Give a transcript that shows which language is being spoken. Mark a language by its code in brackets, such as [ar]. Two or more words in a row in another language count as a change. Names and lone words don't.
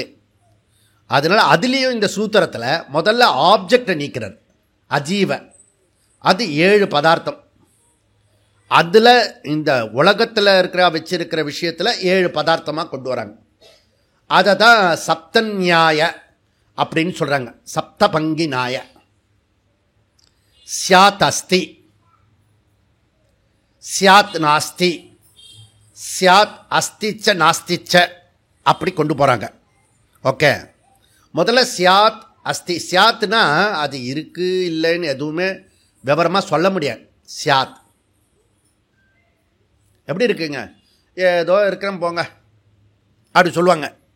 [ta] அதனால அதுலேயும் இந்த சூத்திரத்தில் முதல்ல ஆப்ஜெக்டை நீக்கிறார் அஜீவ. அது 7 பதார்த்தம். அதில் இந்த உலகத்தில் வச்சிருக்கிற விஷயத்தில் 7 பதார்த்தமாக கொண்டு வராங்க. அதை தான் சப்தநியாய அப்படின்னு சொல்கிறாங்க. [sa] सप्त भङ्गी न्याय. स्यात् अस्ति, स्यात् नास्ति, स्यात् अस्ति च नास्ति च [ta] அப்படி கொண்டு போகிறாங்க. ஓகே, முதல்ல [sa] स्यात् अस्ति. [ta] சியாத்னா அது இருக்கு இல்லைன்னு எதுவுமே விவரமாக சொல்ல முடியாது. சியாத் எப்படி இருக்குங்க, ஏதோ இருக்கிறேன் போங்க அப்படி சொல்லுவாங்க.